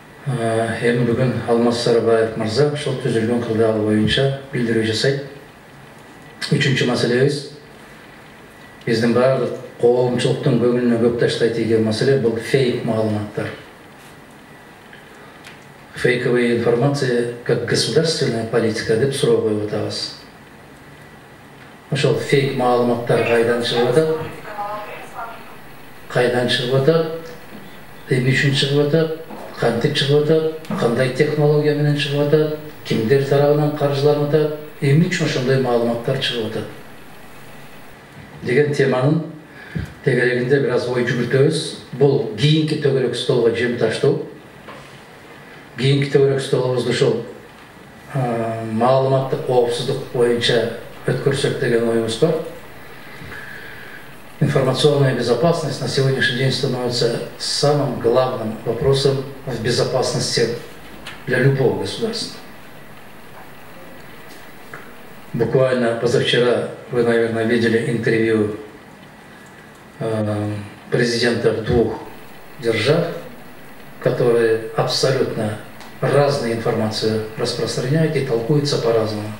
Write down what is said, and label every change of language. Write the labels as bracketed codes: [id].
[ky] Эми бүгүн Алмаз Сарыбаев мырза ошол түзүлгөн кылдагы боюнча билдирүү жасайт. Үчүнчү маселебиз биздин баардык коомчулуктун көңүлүнө көп таштай тийген маселе бул фейк маалыматтар. [ru] Фейковая информация как государственная политика [ky] деп суроо коюп атабыз. Ошол фейк маалыматтар кайдан чыгып атат? Кайдан чыгып атат? Эмне үчүн чыгып атат? Кантип чыгып атат? Кандай технология менен чыгып атат? Кимдер тарабынан каржыланып атат? Эмне үчүн ошондой маалыматтар чыгып атат? Деген теманын тегерегинде бир аз ой жүгүртөбүз. Бул кийинки төгөрөк столго жем таштоо. Кийинки төгөрөк столубузду ушул маалыматтык коопсуздук боюнча өткөрсөк деген оюбуз бар. [ru] Информационная безопасность на сегодняшний день становится самым главным вопросом в безопасности для любого государства. Буквально позавчера вы, наверное, видели интервью президентов 2 держав, которые абсолютно разную информацию распространяют и толкуются по-разному.